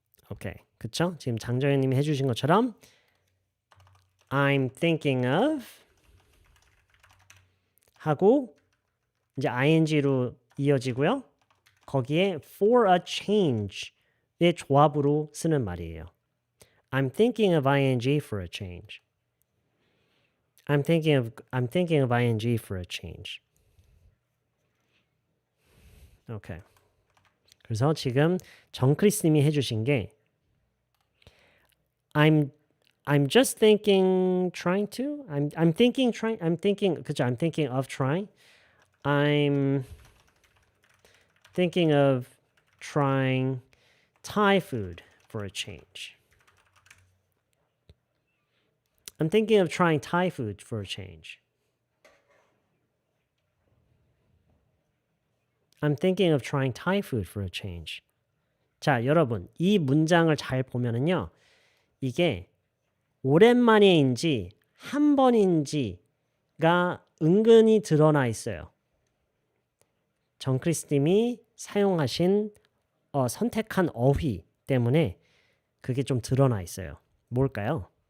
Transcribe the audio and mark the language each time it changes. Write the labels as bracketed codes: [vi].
[ko] 오케이, 그쵸? 지금 장정현님이 해주신 것처럼 [en] I'm thinking of [ko] 하고 이제 ing로 이어지고요. 거기에 for a change의 조합으로 쓰는 말이에요. [en] I'm thinking of ing for a change. I'm thinking of ing for a change. [ko] 오케이. 그래서 지금 정크리스님이 해주신 게 [en] I'm just thinking trying to I'm thinking [ko] 그죠? [en] I'm thinking of trying. I'm thinking of trying Thai food for a change. I'm thinking of trying Thai food for a change. I'm thinking of trying Thai food for a change. [ko] 자, 여러분, 이 문장을 잘 보면은요. 이게 오랜만에인지 한 번인지가 은근히 드러나 있어요. 정크리스님이 사용하신 선택한 어휘 때문에 그게 좀 드러나 있어요. 뭘까요?